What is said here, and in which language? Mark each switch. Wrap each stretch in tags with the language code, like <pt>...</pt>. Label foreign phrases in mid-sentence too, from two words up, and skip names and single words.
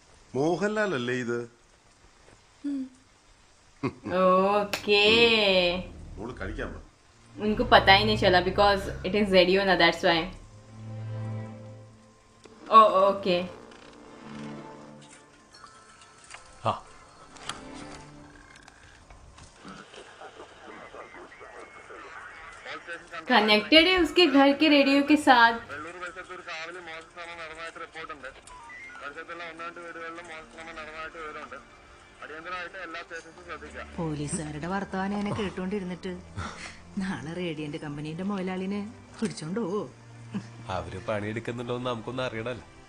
<ml>മോഹൻലാൽ അല്ലേ ഇത്?</ml> <en>ओके</en> <ml>മോള് കഴിക്കാൻ പോ.</ml> <hi>उनको पता ही नहीं चला</hi> <en>because it is radio ना that's why o okay</en> <hi>हाँ कनेक्टेड है उसके घर के रेडियो के साथ</hi> <ml>പോലീസുകാരുടെ വർത്തമാനം എന്നെ കേട്ടോണ്ടിരുന്നിട്ട് നാളെ റേഡിയന്റ് കമ്പനീന്റെ മുതലാളിനെ പിടിച്ചോണ്ടോ? അവര് പണിയെടുക്കുന്നുണ്ടോന്ന് നമുക്കൊന്നും അറിയണല്ലോ.</ml>